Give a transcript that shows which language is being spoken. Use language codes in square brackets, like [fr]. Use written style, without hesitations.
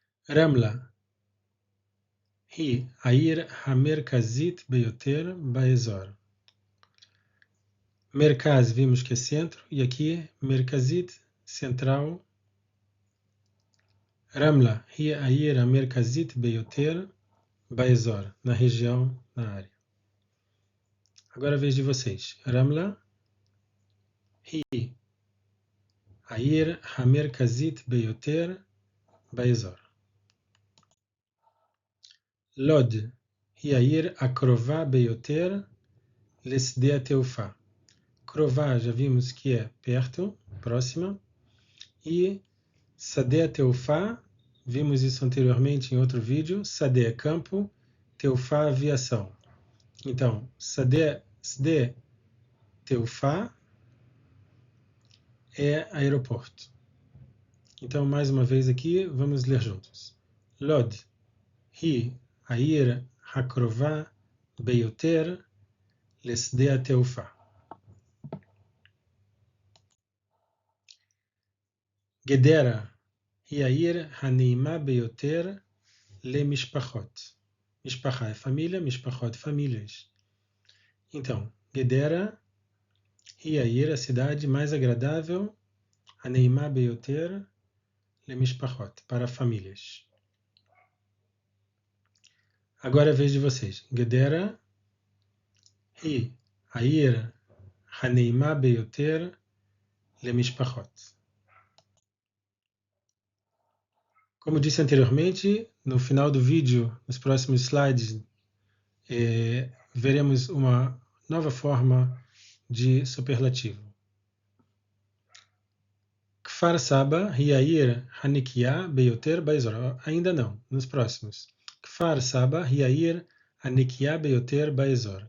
[he] רמלה היא העיר המרכזית ביותר באזור. [pt] מרכז, vimos que é centro, e aqui מרכזית, central. [he] רמלה היא העיר המרכזית ביותר באזור, [pt] na região, na área. Agora a vez de vocês. [he] רמלה היא העיר המרכזית ביותר באזור. לוד היא העיר הקרובה ביותר לשדה התעופה. [pt] קרובה, já vimos que é perto, próxima. E שדה התעופה, vimos isso anteriormente em outro vídeo. שדה é campo, תעופה aviação. Então, שדה תעופה é aeroporto. Então, mais uma vez aqui, vamos ler juntos. [he] לוד היא העיר הקרובה ביותר לשדה התעופה. גדרה היא העיר הנעימה ביותר למשפחות. [pt] משפחה é família, משפחות famílias. Então, [he] גדרה היא העיר, [pt] a cidade mais agradável, [he] הנעימה ביותר למשפחות, [pt] para famílias. Agora é a vez de vocês. [he] גדרה היא העיר הנעימה ביותר למשפחות. [pt] Como disse anteriormente, no final do vídeo, nos próximos slides, veremos uma nova forma de superlativo. [he] כפר סבא היא העיר הנקייה ביותר באזור. [pt] Ainda não, nos próximos. [he] כפר סבא היא העיר הנקייה ביותר באזור.